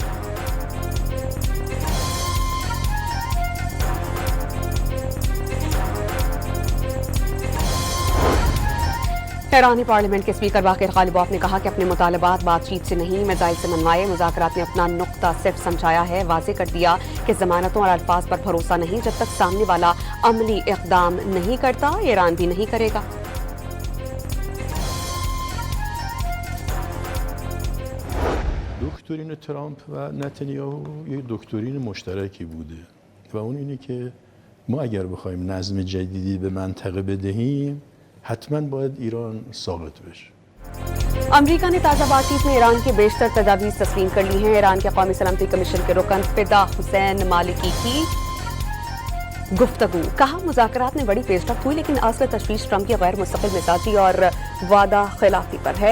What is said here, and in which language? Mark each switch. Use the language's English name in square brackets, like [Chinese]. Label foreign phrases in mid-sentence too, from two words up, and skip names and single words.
[Urdu] ایرانی پارلیمنٹ کے اسپیکر باقر غالباف نے کہا کہ اپنے مطالبات بات چیت سے نہیں میزائل سے منوائے. مذاکرات نے اپنا نقطہ صرف سمجھایا ہے. واضح کر دیا کہ ضمانتوں اور الفاظ پر بھروسہ نہیں جب تک سامنے والا عملی اقدام نہیں کرتا. ایران بھی نہیں کرے گا. [Persian] دکترین ترامپ و نتانیاهو یک دکترین مشترکی بوده و اون اینه که ما اگر بخوایم نظم جدیدی به منطقه بدهیم حتما باید ایران ساقط بشه. [Urdu] امریکہ نے تازہ بات چیت میں ایران کے بیشتر تجاویز تسلیم کر لی ہیں. ایران کے قومی سلامتی کمیشن کے رکن فدا حسین مالکی کی گفتگو. کہا مذاکرات میں بڑی پیش رفت ہوئی لیکن اصل تشویش ٹرمپ کی غیر مستقل مزاجی اور وعدہ خلافی پر ہے.